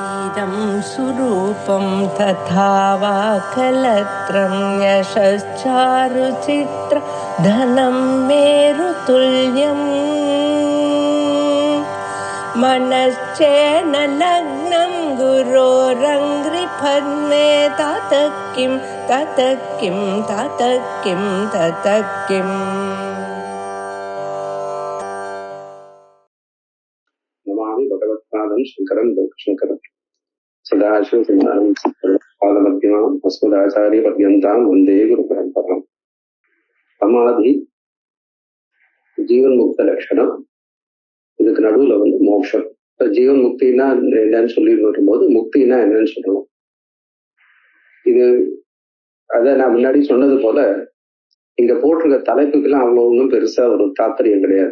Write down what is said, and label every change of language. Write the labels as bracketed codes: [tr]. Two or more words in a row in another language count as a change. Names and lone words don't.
[sa] इदं सुरूपं तथा वा कलत्रं यशश्चारुचित्र धनं मेरुतुल्यम् मनश्चेन लग्नं गुरोरङ्घ्रिपद्मे ततः किं ततः किं ततः किं ततः किम्. नमामि भगवत्पादं शङ्करं लोकशङ्करं सदाशिवसमारम्भं अस्मदाचार्यपर्यन्तां वन्दे गुरुपरम्पराम्. [ta] சமாதி ஜீவன் முக்த லட்சணம். இதுக்கு நடுவுல மோட்சம். ஜீவன் முக்தினா என்னன்னு சொல்லிட்டு வரும்போது முக்தினா என்னன்னு சொல்லணும். இது அத நான் முன்னாடி சொன்னது போல இங்க போட்டிருக்க தலைப்புக்கெல்லாம் அவ்வளவு ஒன்றும் பெருசா ஒரு தாற்பயம் கிடையாது.